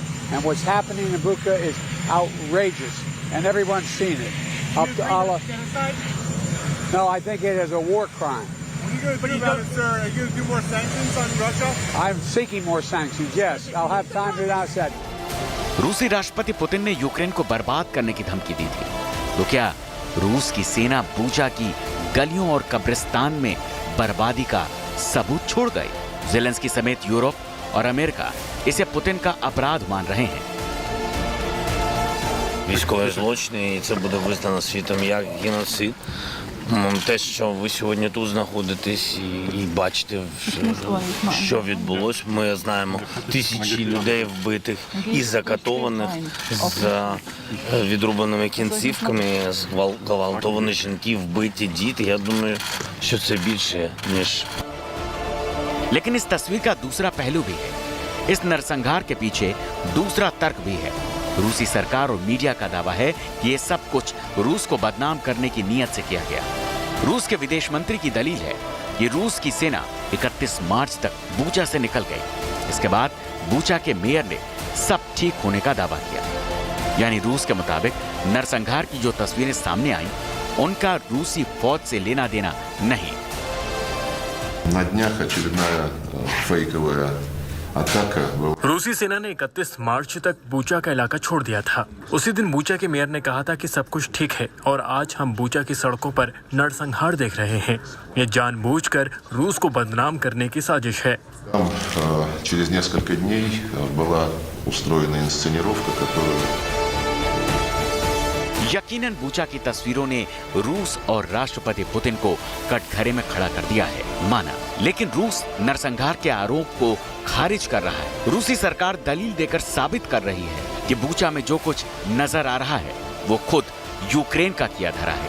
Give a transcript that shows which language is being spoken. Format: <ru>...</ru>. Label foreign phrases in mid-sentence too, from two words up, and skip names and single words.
<en>And what's happening in Bucha is outrageous, and everyone's seen it. Up to Allah. No, I think it is a war crime. What are you going to do about it, sir? Are you going to do more sanctions on Russia? I'm seeking more sanctions, yes. I'll have time to announce that.</en> <hi>रूसी राष्ट्रपति पुतिन ने यूक्रेन को बर्बाद करने की धमकी दी थी, तो क्या रूस की सेना बूचा की गलियों और कब्रिस्तान में बर्बादी का सबूत छोड़ गई? ज़ेलेंस्की समेत यूरोप और अमेरिका इसे पुतिन का अपराध मान रहे हैं।</hi> <uk>Військові злочини, і це буде визнано світом як геноцид. Те, що ви сьогодні тут знаходитесь і бачите, що відбулось, ми знаємо тисячі людей вбитих і закатованих з відрубаними кінцівками, зґвалтовані жінки, вбиті діти. Я думаю, що це більше, ніж...</uk> <hi>लेकिन इस तस्वीर का दूसरा पहलू भी है। इस नरसंहार के पीछे दूसरा तर्क भी है। रूसी सरकार और मीडिया का दावा है कि ये सब कुछ रूस को बदनाम करने की नीयत से किया गया। रूस के विदेश मंत्री की दलील है कि रूस की सेना 31 मार्च तक बूचा से निकल गई। इसके बाद बूचा के मेयर ने सब ठीक होने का दावा किया। यानी रूस के मुताबिक नरसंहार की जो तस्वीरें सामने आई उनका रूसी फौज से लेना देना नहीं।</hi> <ru>На днях очередная фейковая атака.</ru> <hi>रूसी सेना ने 31 मार्च तक बूचा का इलाका छोड़ दिया था। उसी दिन बूचा के मेयर ने कहा था कि सब कुछ ठीक है और आज हम बूचा की सड़कों पर नरसंहार देख रहे हैं। ये जानबूझकर रूस को बदनाम करने की साजिश है।</hi> <ru>Там через несколько дней была устроена инсценировка, которую</ru> <hi>यकीनन बूचा की तस्वीरों ने रूस और राष्ट्रपति पुतिन को कटघरे में खड़ा कर दिया है, माना। लेकिन रूस नरसंहार के आरोप को खारिज कर रहा है। रूसी सरकार दलील देकर साबित कर रही है कि बूचा में जो कुछ नजर आ रहा है वो खुद यूक्रेन का किया धरा है।</hi>